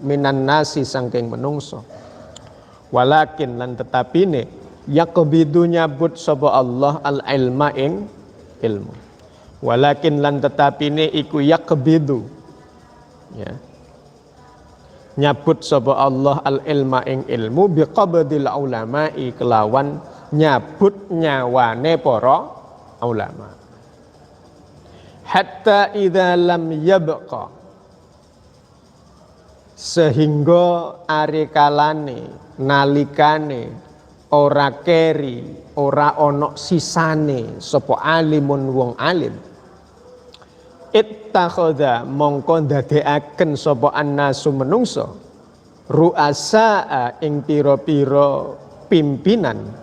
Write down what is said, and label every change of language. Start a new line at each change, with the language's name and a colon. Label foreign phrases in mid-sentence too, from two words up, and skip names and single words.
Arabic: من الناس
Javanese: saking menungso walakin lan tetapine yaqbidu nyabut sapa Allah
Arabic: العلم
Javanese: ing ilmu walakin lan tetapine iku yaqbidu ya nyabut sapa Allah
Arabic: العلم
Javanese: ing ilmu
Arabic: بقبض العلماء
Javanese: kelawan nyabut nyawane para ulama
Arabic: حتى إذا لم يبق
Javanese: sehingga arikalane nalikane ora keri ora ana sisane sapa alimun wong alim ittakhadha mongko ndadekaken sapa annasu menungso ru'asa ing pira-pira pimpinan